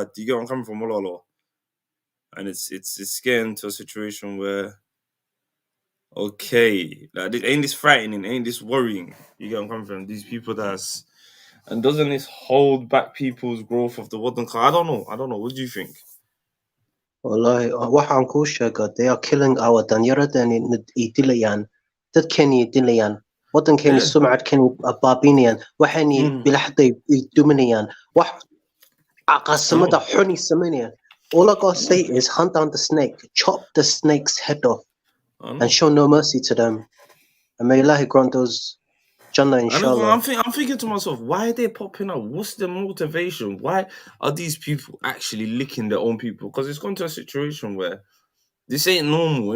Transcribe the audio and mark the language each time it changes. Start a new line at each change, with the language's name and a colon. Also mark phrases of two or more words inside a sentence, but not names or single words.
English: Do you get where I'm coming from, Mololo? And it's getting to a situation where, okay, like ain't this frightening? Ain't this worrying? You get where I'm coming from? These people and doesn't this hold back people's growth of the Western car? I don't know. What do you think?
Somali: Wallahi, waxaan kuu sheega,
English: they are killing our
Somali: dhallinyaradani idilayaan, dadkani idilayaan, waddankani sumcadkani baabinayaan, waxani bilaxday duminayaan, wax caqasamada xuni samaynayaan.
English: All I gotta say is hunt down the snake, chop the snake's head off, and show no mercy to them. And may Allah grant those Jannah, inshallah. I'm thinking to myself, why are they popping up? What's the motivation? Why are these people actually licking their own people? Because it's gone to a situation where this ain't normal.